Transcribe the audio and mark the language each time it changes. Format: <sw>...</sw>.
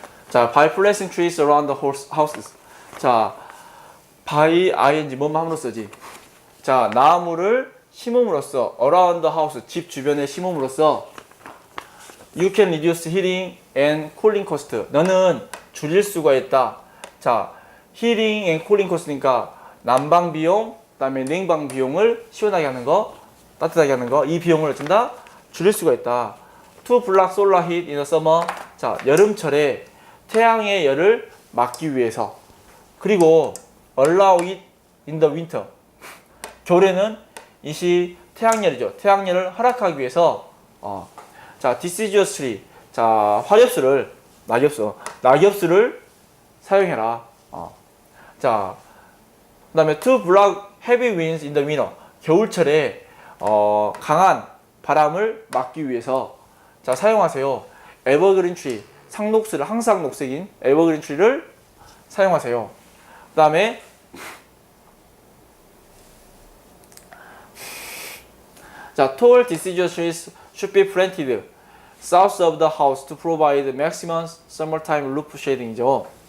<en>자, by placing trees around the houses.</en> <ko>자, by ing 뭐만 함으로 쓰지. 자, 나무를 심음으로써</ko> <en>around the house</en> <ko>집 주변에 심음으로써</ko> <en>you can reduce heating and cooling cost.</en> <ko>너는 줄일 수가 있다. 자,</ko> <en>heating and cooling cost</en> <ko>니까 난방 비용, 그다음에 냉방 비용을 시원하게 하는 거, 따뜻하게 하는 거, 이 비용을 준다 줄일 수가 있다.</ko> <en>To block solar heat in the summer.</en> <ko>자, 여름철에 태양의 열을 막기 위해서.</ko> <en>그리고 allow it in the winter.</en> <ko>겨울에는 이시 태양열이죠. 태양열을 허락하기 위해서 자, deciduously. 자, 화렵수를 낙엽수를 사용해라. 자, 그다음에</ko> <en>to block heavy winds in the winter.</en> <ko>겨울철에 강한 바람을 막기 위해서 자, 사용하세요.</ko> <en>evergreen tree.</en> <ko>상녹수를 항상 녹색인</ko> <en>evergreen tree</en> <ko>를 사용하세요.</ko> <en>그다음에 자, tall deciduous trees should be planted south of the house to provide maximum summertime roof shading이죠.</en>